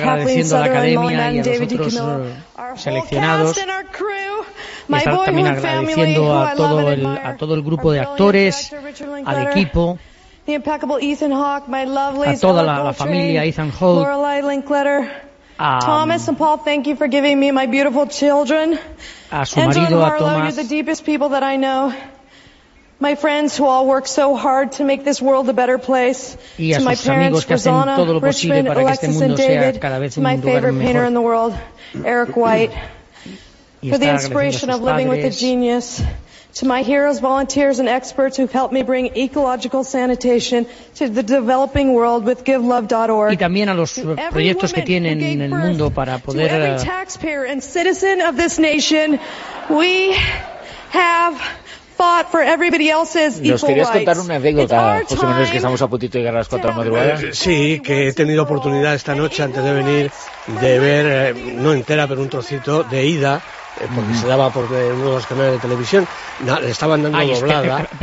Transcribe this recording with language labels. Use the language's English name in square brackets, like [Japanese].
[Spanish] Está agradeciendo a la Academia y a nosotros seleccionados. Está también agradeciendo a todo el grupo de actores, al equipo, a toda la familia Ethan Hawke, [English] a Thomas and Paul, thank you for giving me my beautiful children. [Spanish] A su marido, a Thomas. [English] You're the deepest people that I know. My friends who all work so hard to make this world a better place. [Spanish] Y a sus amigos que hacen todo lo posible para que este mundo sea cada vez un lugar mejor. [English] My favorite painter in the world, Eric White. For the inspiration of living with a genius. To my heroes, volunteers, and experts who've helped me bring ecological sanitation to the developing world with GiveLove.org. [Spanish] Y también a los proyectos que tienen en el mundo para poder. [English] To every taxpayer and citizen of this nation, we have fought for everybody else's equal rights. [Spanish] Nos querías contar una anécdota, José Manuel, es que estamos a puntito de llegar a las 4 de la madrugada. Sí, que he tenido oportunidad esta noche antes de venir de ver, no entera, pero un trocito de Ida. Porque se daba por uno de los canales de televisión, le estaban dando doblada.